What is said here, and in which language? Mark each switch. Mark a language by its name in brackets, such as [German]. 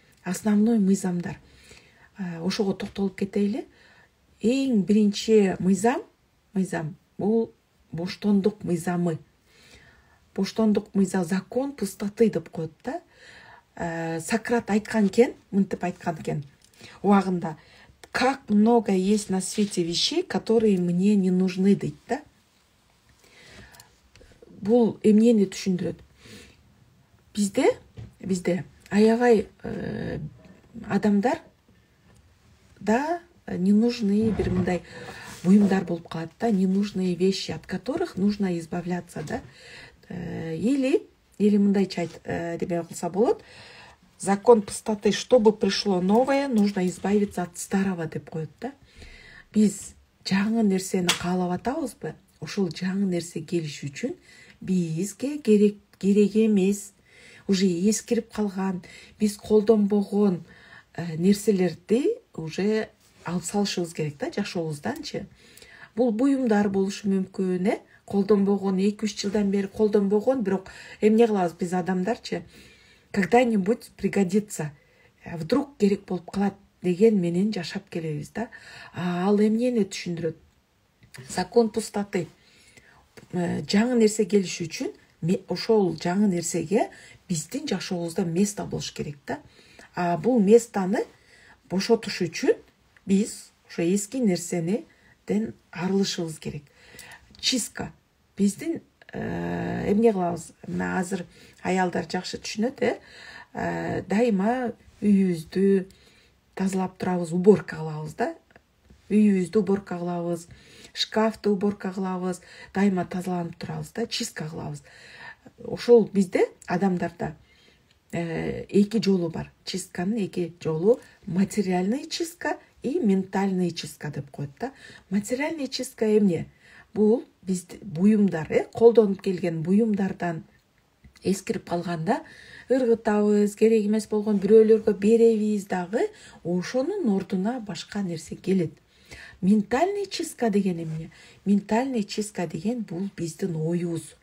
[Kyrgyz] Основной мыйзамдар. Ошого токтолуп кетели. Эң биринчи мыйзам бул боштондук мыйзамы. Боштондук мыйзам, [Russian] закон пустоты [Kyrgyz] деп коет да. Сократ айткан экен, мынтип айткан экен убагында. [Russian] Как много есть на свете вещей, которые мне не нужны, [Kyrgyz] дейт да. Бул эмнени түшүндүрөт? Бизде аябай адамдар да ненужные бир мындай буюмдар болуп калат да, [Russian] ненужные вещи, от которых нужно избавляться [Kyrgyz] да. Или мындайча деме кылса болот. [Russian] Закон пустоты, чтобы пришло новое, нужно избавиться от старого [Kyrgyz] деп коет да. Биз жаңы нерсени каалап атабызбы? Ошол жаңы нерсе келиш үчүн бизге керек эмес, уже эскирип калган, биз колдонбогон нерселерди уже алып салышыбыз керек да жашообузданчы. Бул буюмдар болушу мүмкүн, колдонбогон, 2-3 жылдан бери колдонбогон, бирок эмне кылабыз биз адамдарчы? [Russian] Когда-нибудь пригодится. [Kyrgyz] Вдруг керек болуп калат деген менен жашап келебиз да. Ал эмнени түшүндүрөт? [Russian] Закон пустоты. [Kyrgyz] Жаңы нерсе келиш үчүн ошол жаңы нерсеге биздин жашообузда место болуш керек да. Бул местаны бошотуш үчүн биз ошо эски нерсениден арылышыбыз керек. Чистка. Биздин эмне кылабыз? Мына азыр аялдар жакшы түшүнөт, дайыма үйүбүздү тазалап турабыз, уборка кылабыз да. Үйүбүздү уборка кылабыз, шкафты уборка кылабыз, дайыма тазаланып турабыз да, чистка кылабыз. Ошол бизде адамдарда эки жолу бар. Чистканын эки жолу: [Russian] материальный чистка и ментальный чистка [Kyrgyz] деп коет да. Материальный чистка эмне? Бул бизди буюмдар, колдонуп келген буюмдардан эскирип калганда ыргытабыз, керек эмес болгон бирөөлөргө беребиз дагы, ошонун ордуна башка нерсе келет. Ментальный чистка деген эмне? Ментальный чистка деген бул биздин оюбуз.